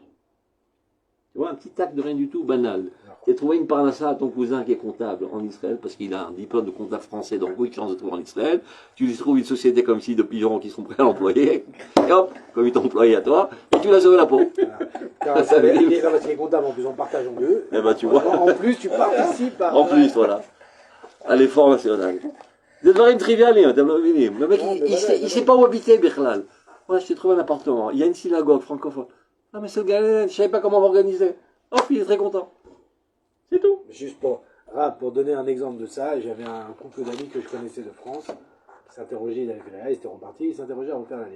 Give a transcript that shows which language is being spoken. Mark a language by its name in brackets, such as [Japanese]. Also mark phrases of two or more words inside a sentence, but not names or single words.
[French] Tu vois, un petit acte de rien du tout, banal. Tu as trouvé une parnassa à ton cousin qui est comptable en Israël, parce qu'il a un diplôme de comptable français, donc beaucoup de chance de trouver en Israël. Tu lui trouves une société comme ci de pigeons qui sont prêts à l'employer, et hop, comme il t'a employé à toi, et tu l'as sauvé la peau. Car ça veut dire, il est comptable, en plus on partage en deux. Eh ben, tu vois. En plus, tu participes à... En plus, voilà. À l'effort national. [Hebrew] Des דברים טריוויאליים, אתם לא מבינים. [French] Le mec, il sait pas où habiter, בכלל. Moi, je t'ai trouvé un appartement. Il y a une synagogue francophone. Ah, mais c'est le gars, je savais pas comment m'organiser. Hop, il est très content. C'est tout. Juste pour donner un exemple de ça, j'avais un couple d'amis que je connaissais de France qui s'interrogeaient, ils avaient fait la LIA, ils étaient repartis, ils s'interrogeaient à refaire la LIA.